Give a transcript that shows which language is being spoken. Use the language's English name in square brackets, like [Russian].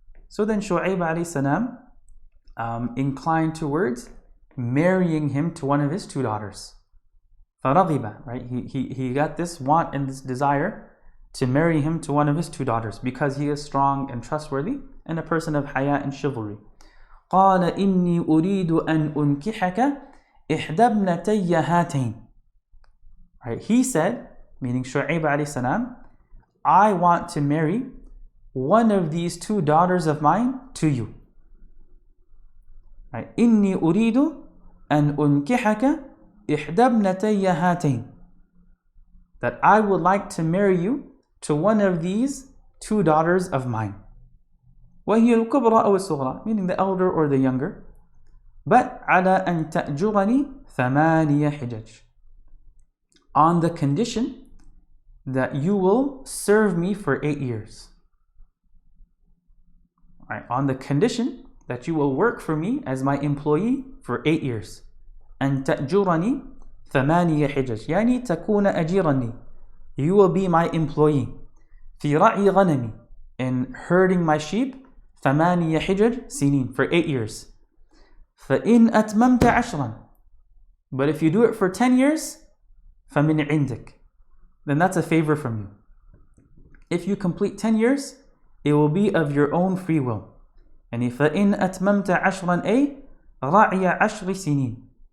[English] So then Shu'aib alayhi salam inclined towards marrying him to one of his two daughters. [Arabic] فَرَغِبَ. [English] Right? He got this want and this desire to marry him to one of his two daughters because he is strong and trustworthy and a person of haya and chivalry. [Arabic] قال إني أريد أن أنكحك إحدى ابنتي هاتين. [English] Right? He said, meaning Shu'aib alayhi salam, I want to marry one of these two daughters of mine to you. Right? [Arabic] إني أريد أن أنكحك إحدى ابنتي هاتين. [English] That I would like to marry you to one of these two daughters of mine. [Arabic] وهي الكبرى أو الصغرى, [English] meaning the elder or the younger. But [Arabic] على أن تأجرني ثمانية حجج. [English] On the condition that you will serve me for 8 years. Right, on the condition that you will work for me as my employee for 8 years. [Arabic] أن تأجرني ثمانية حجج. يعني تكون أجيرني. [English] You will be my employee. [Arabic] في رعي غنمي. [English] In herding my sheep. [Arabic] ثمانية حجج سنين, [English] for 8 years. [Arabic] فإن أتممت عشرا. [English] But if you do it for 10 years, [Arabic] فمن عندك. [English] Then that's a favor from you. If you complete 10 years, it will be of your own free will. And [Arabic] فإن أتممت عشرا أي رعي عشر سنين.